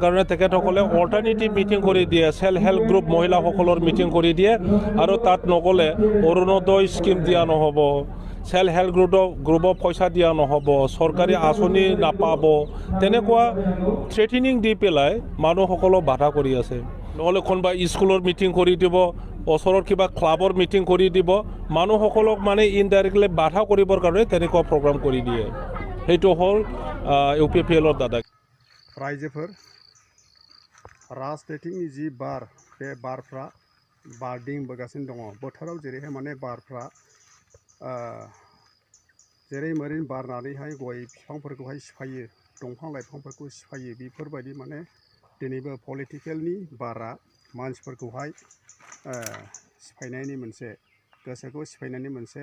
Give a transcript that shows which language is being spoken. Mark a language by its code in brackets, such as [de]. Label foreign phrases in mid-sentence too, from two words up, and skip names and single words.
[as] কাৰণে তেখেতসকলে [en] alternative meeting [as] কৰি দিয়ে [en] self help group [as] মহিলাসকলৰ মিটিং কৰি দিয়ে আৰু তাত নগ'লে অৰুণোদয় স্কিম দিয়া নহ'ব [en] self help group [as] পইচা দিয়া নহ'ব চৰকাৰী আঁচনি নাপাব তেনেকুৱা থ্ৰেটেনিং দি পেলাই মানুহসকলক বাধা কৰি আছে নহ'লে কোনোবা স্কুলৰ মিটিং কৰি দিব ওচৰৰ কিবা ক্লাবৰ মিটিং কৰি দিব মানুহসকলক মানে ইনডাইৰেক্টলি বাধা কৰিবৰ কাৰণে তেনেকুৱা প্ৰগ্ৰাম কৰি দিয়ে সেইটো হ'ল UPPLৰ দাদা [brx] रायजोफोर राजनीतिनि जि बार बे बारफ्रा बारदिंबोगासिनो दङ बोथोराव जेरैहाय माने बारफ्रा जेरै मेरै बारनानैहाय गय बिफांफोरखौहाय सिफायो दंफां लाइफांफोरखौ सिफायो बेफोरबायदि माने दिनैबो पलिटिकेलनि बारा मानसिफोरखौहाय सिफायनायनि मोनसे गोसोखौ सिफायनायनि मोनसे